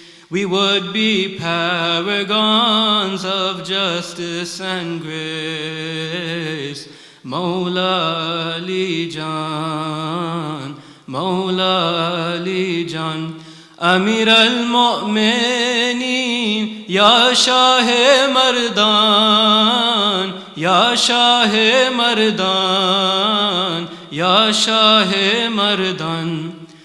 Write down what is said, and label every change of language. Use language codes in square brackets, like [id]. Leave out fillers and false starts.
[en] We would be paragons of justice and grace. [fa] Mawla Ali Jan, Mawla Ali Jan. امیر المؤمنین یا شاه مردان یا شاه مردان یا شاه مردان.